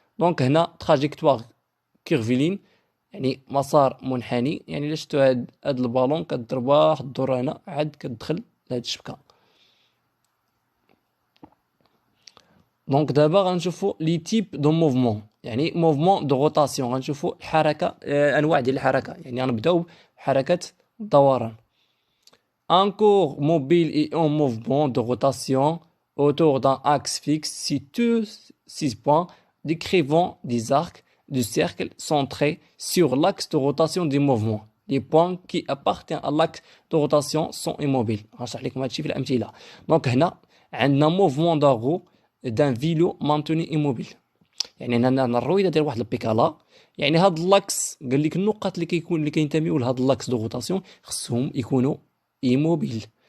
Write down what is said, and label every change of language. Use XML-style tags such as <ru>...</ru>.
<ar>دونك هنا تراجيكتوار كيرفيلين، يعني مسار منحني، يعني الا شفتو هاد البالون كضرب واحد الدورة هنا عاد كتدخل لهاد الشبكة. دونك دابا غنشوفو</ar> <fr>لي تيب دو موفمون،</fr> <ar>يعني</ar> <fr>موفمون دو روتاسيون،</fr> <ar>غنشوفو الحركة، انواع ديال الحركة، يعني غنبداو بحركة الدوران.</ar> <fr>Un corps mobile est en mouvement de rotation autour d'un axe fixe si tous 6 points décrivant des arcs de cercle centrés sur l'axe de rotation du mouvement. Les points qui appartiennent à l'axe de rotation sont immobiles.</fr> <ar>غنشرح لكم هادشي في الأمثلة. دونك هنا عندنا موفمون داغو</ar> <fr>d'un vélo maintenu immobile.</fr> <ar>يعني هنا الرويده ديال واحد البيكالا، يعني هاد اللاكس قال لك النقط اللي كينتميو لهاد اللاكس دو روتاسيون خصهم يكونوا ايموبيل.</ar>